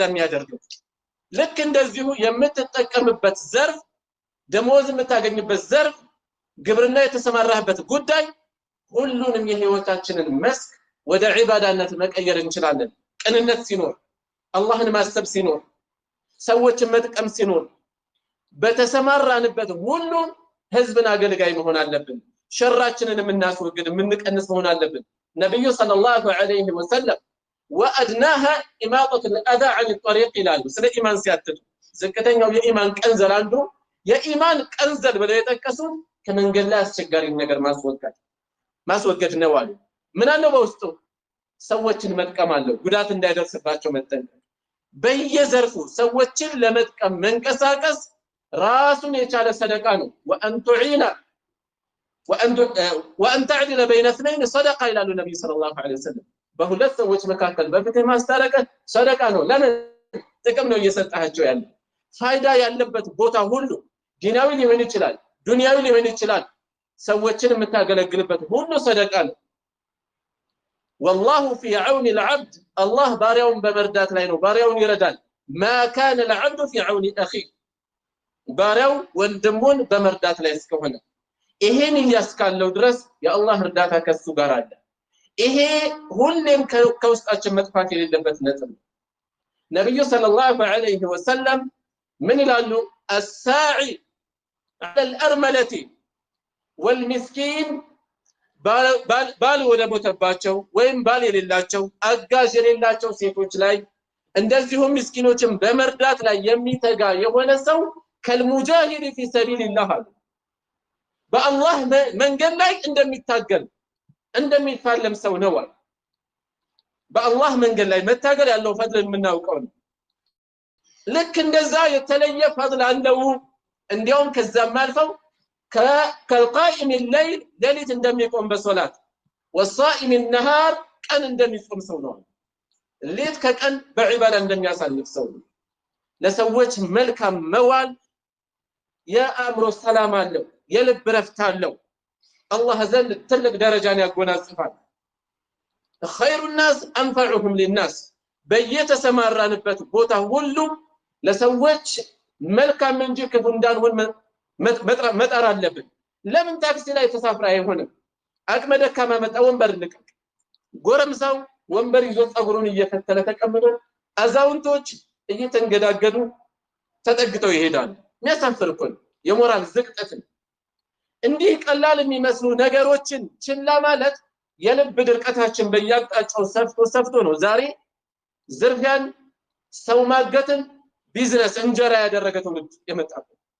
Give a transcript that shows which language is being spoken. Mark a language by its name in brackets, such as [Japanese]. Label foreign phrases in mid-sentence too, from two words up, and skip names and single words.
[Amharic] የሚያደርገው። ልክ እንደዚሁ የምትጠቀምበት ዘርፍ፣ ደሞዝ የምታገኝበት ዘርፍ፣ ግብርና የተሰማራህበት ጉዳይ ሁሉንም የህይወታችንን መስክ ወደ ዒባዳነት መቀየር እንችላለን። ቅንነት ሲኖር፣ አላህን ማሰብ ሲኖር፣ ሰዎችን መጥቀም ሲኖር፣ በተሰማራንበት ሁሉ ህዝብን አገልጋይ መሆን አለብን። ሸራችንን የምናስወግድ የምንቀንስ መሆን አለብን። ነብዩ [Arabic] صلى الله عليه وسلم وأدناها إماطة الأذى عن الطريق [Amharic] ይላሉ ስለ ኢማን ሲያትቱ ዝቅተኛው የኢማን ቀንዘል አንዱ የኢማን ቀንዘል ብለው የጠቀሱት ከመንገድ ላይ አስቸጋሪ ነገር ማስወገድ ነው አሉ ምን አለው በውስጡ ሰዎችን መጥቀም አለው ጉዳት እንዳይደርስባቸው መጠንቀቅ በየዘርፉ ሰዎችን ለመጥቀም መንቀሳቀስ ራሱን የቻለ ሰደቃ ነው [Arabic] وأن تعدل بين اثنين صدقة إلى النبي صلى الله عليه وسلم [Amharic] በሁለት ሰዎች መካከል በፍትህ ማስታረቅ ሰደቃ ነው ለምን ጥቅም ነው እየሰጣቸው ያለ ፋይዳ ያለበት ቦታ ሁሉ ዲናዊ ሊሆን ይችላል ዱንያዊ ሊሆን ይችላል ሰዎችን የምታገለግልበት ሁሉ ሰደቃ ነው [Arabic] والله في عون العبد الله [Amharic] ባሪያውን በመርዳት ላይ ነው ባሪያውን ይረዳል [Arabic] ما كان العبد في عون اخيه [Amharic] ባሪያው ወንድሙን በመርዳት ላይ እስከሆነ ይሄን ያስካለው ድረስ የአላህ እርዳታ ከሱ ጋር አለ ይሄ ሁሌም ከውስጣችን መጥፋት የሌለበት ነጥብ ነብዩ [Arabic] صلى الله عليه وسلم [Amharic] ምን ይላሉ [Arabic] الساعي على الارمله [Amharic] والمسكين ባል ወደ ሞተባቸው ወይም ባል የሌላቸው አጋዥ የሌላቸው ሴቶች ላይ እንደዚሁም ምስኪኖችን በመርዳት ላይ የሚተጋ የሆነ ሰው ከልሙጃሂድ [Arabic] في سبيل الله [Amharic] በአላህ መንገድ ላይ እንደሚታገል እንደሚፋለም ሰው ነው በአላህ መንገድ ላይ መታገል ያለው ፈድል የምናውቀው ነው ልክ እንደዛ የተለየ ፈድል አለው እንዲያውም ከዛም አልፈው [Arabic] كالقائم الليل ليلة [Amharic] እንደሚቆም በሶላት [Arabic] والصائم النهار [Amharic] ቀን እንደሚጾም ሰው ነው ሌት ከቀን በዒባዳ እንደሚያሳልፍ ሰው ነው ለሰዎች መልካም መዋል የአእምሮ ሰላም አለው የልብ ረፍት አለው አላህ ዘንድ ትልቅ ደረጃን ያጎናጽፋል [Arabic] خير الناس انفعهم للناس [Amharic] በየተሰማራንበት ቦታ ሁሉ ለሰዎች መልካም እንጂ ክፉ እንዳንሆን መጣር አለብን ለምን ታክሲ ላይ ተሳፍራ አይሆንም አቅመ ደካማ መጣ ወንበር ልቀቅ ጎረምሳው ወንበር ይዞ ጸጉሩን እየፈተለ ተቀምጦ አዛውንቶች እየተንገዳገዱ ተጠግተው ይሄዳሉ የሚያሳፍር እኮ የሞራል ዝቅጠት እንዲህ ቀላል የሚመስሉ ነገሮችን ችላ ማለት የልብ ድርቀታችን በያቅጣጫው ሰፍቶ ነው ዛሬ ዝርፊያን ሰው ማገትን ቢዝነስ እንጀራ ያደረገ ትውልድ የመጣው